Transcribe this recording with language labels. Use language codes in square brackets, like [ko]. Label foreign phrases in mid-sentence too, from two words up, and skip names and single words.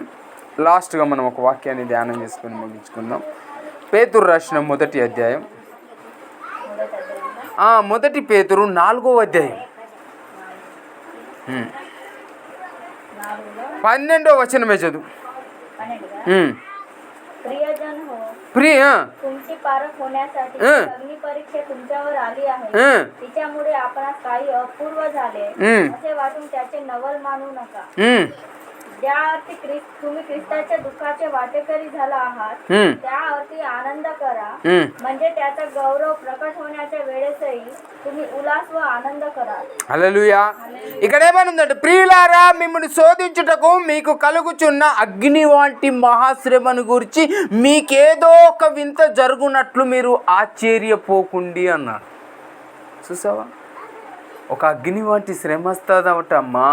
[te] లాస్ట్గా మనం ఒక వాక్యాన్ని ధ్యానం చేసుకొని ముగించుకుందాం. పేతురు రాసిన మొదటి అధ్యాయం, మొదటి పేతురు 4వ అధ్యాయం 12వ వచనమే చదువు. [mr] प्रिय तुमची पारख होण्यासाठी अग्नी परीक्षा तुमच्यावर आली आहे. तिच्यामुळे आपणास काही अपूर्व झाले असे वाटून त्याचे नवल मानू नका. ज्या अर्थी तुम्ही ख्रिस्ताच्या दुःखाचे वाटेकरी झाला आहात त्या अर्थी आनंद करा. म्हणजे त्याचा गौरव प्रकट होण्याच्या वेळेसही तुम्ही उल्हास व आनंद करा. [te] హల్లెలూయా. ఇక్కడ ఏమనుందంటే, ప్రియులారా, మిమ్మల్ని శోధించుటకు మీకు కలుగుచున్న అగ్ని వంటి మహాశ్రమను గురించి మీకేదో ఒక వింత జరుగునట్లు మీరు ఆశ్చర్యపోకుండి అన్నాడు. చూసావా, ఒక అగ్ని వంటి శ్రమ వస్తుందటమ్మా.